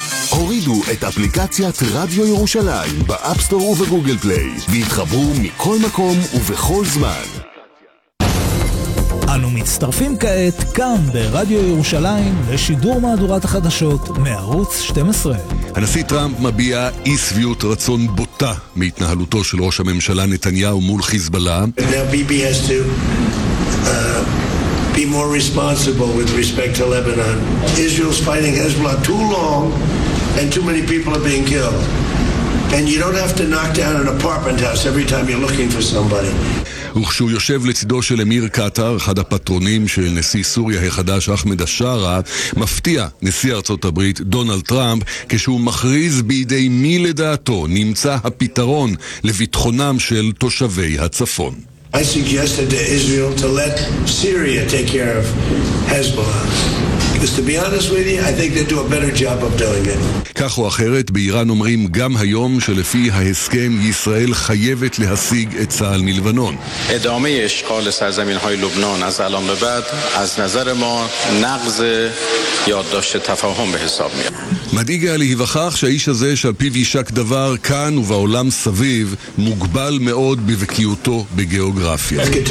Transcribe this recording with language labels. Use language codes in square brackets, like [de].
[he] הורידו את אפליקציית רדיו ירושלים באפסטור ובגוגל פליי והתחברו מכל מקום ובכל זמן. אנו מצטרפים כעת כאן ברדיו ירושלים לשידור מהדורת החדשות מערוץ 12. הנשיא טראמפ מביע אי סביעות רצון בוטה מהתנהלותו של ראש הממשלה נתניהו מול חיזבאללה. [en] ביבי has to be more responsible with respect to Lebanon. Israel's fighting Hezbollah too long and too many people are being killed. And you don't have to knock down an apartment house every time you're looking for somebody. [he] וכשהוא יושב לצידו של אמיר קטר, אחד הפטרונים של נשיא סוריה החדש אחמד השארה, מפתיע נשיא ארצות הברית דונלד טראמפ כשהוא מכריז בידי מי לדעתו נמצא הפתרון לביטחונם של תושבי הצפון. [en] I suggested to Israel to let Syria take care of Hezbollah. Just to be honest with you, I think they do a better job of doing it. [he] כך או אחרת, באיראן אומרים גם היום שלפי ההסכם ישראל חייבת להשיג את צהל מלבנון. [fa] ادامه اشغال سرزمین‌های لبنان از الان به بعد از نظر ما نقض یادداشت تفاهم به حساب میاد. [he] מדאיג היה להיווכח שהאיש הזה שעל פיו יישק דבר כאן ובעולם סביב מוגבל מאוד בבקיאותו בגיאוגרפיה.